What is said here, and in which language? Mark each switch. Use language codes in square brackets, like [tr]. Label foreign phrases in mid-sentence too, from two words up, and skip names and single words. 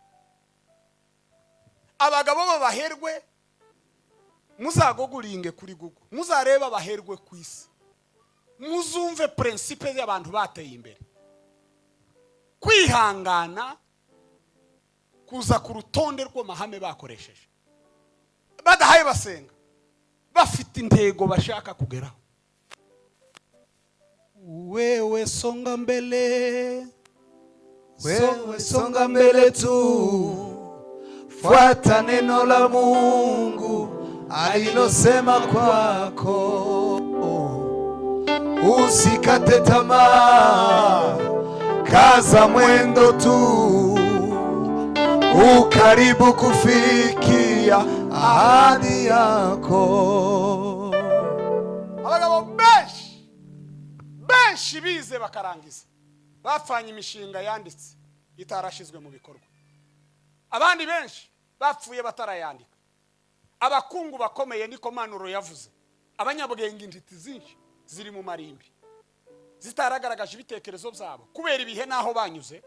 [rw] Abagabo babaherwe muzagoguringe kuri Google, muzareba abaherwe ku isi, muzumve principe y'abantu bateye imbere. Kwihangana kuza ku rutonde rw'amahame bakoresheje, badahaye basenga, bafite intego bashaka kugeraho. [sw] Wewe songa mbele, Wewe songa mbele tu, fuata neno la Mungu alilosema kwako. Usikate tamaa, kaza mwendo tu, ukaribu kufikia ahadi yako. [rw] Abagabo benshi bize bakarangiza, bapfanye imishinga yanditse itarashizwe mu bikorwa. Abandi benshi bapfuye batarayandika. Abakungu bakomeye niko Manuro yavuze, abanyabwenge intiti zinshi ziri mu marimbi zitaragaragaje ibitekerezo byabo kubera ibihe naho banyuze.